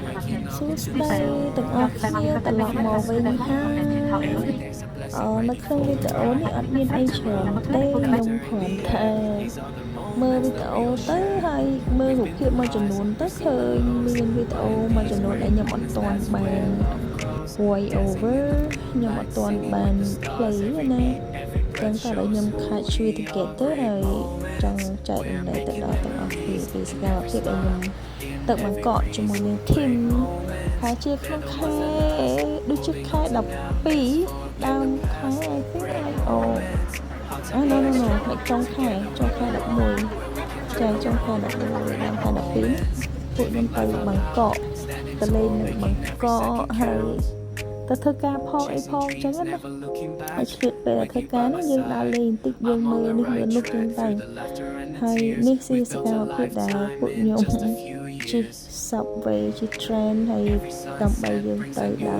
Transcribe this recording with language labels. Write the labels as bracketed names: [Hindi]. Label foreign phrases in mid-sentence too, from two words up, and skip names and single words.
[Khmer] សួស្តីទាំងអស់គ្នាត្រឡប់មកវិញហើយនៅក្នុងវីដេអូនេះអត់មានអីច្រើនទេខ្ញុំគ្រាន់តែមើលវីដេ អូទៅហើយមើលរូបភាពមួយចំនួនទៅឃើញមានវីដេអូមួយចំនួនដែលខ្ញុំអត់ទាន់បាន [English] voice over [Khmer] ខ្ញុំអត់ទាន់បាន play ណាចឹងតែខ្ញុំ [English] catch you together [Khmer] ហើយចង់ចែករំលែកទៅដល់ទាំងអស់គ្នាពីសកម្មភាពដែលខ្ញុំទៅបង្កក់ជាមួយនឹង team ហើយជាក្នុងខែដូចជាខែ12ដើមខែ [English] I think like no [Khmer] នៅចុងខែ11ចាចុងខែ11ដើមខែ 12ពួកខ្ញុំទៅបង្កក់ទៅលេងនៅបង្កក់ហើយទៅធ្វើការផងអីផងអញ្ចឹងណាហើយឆ្លៀតពេលធ្វើការនេះយើងដើរលេងបន្តិចយើងមើលនេះមើលនោះចឹងទៅហើយនេះជាសកម្មភាពដែលពួកខ្ញុំជិះ subway ជិះ train ហើយដើម្បីយើងទៅដល់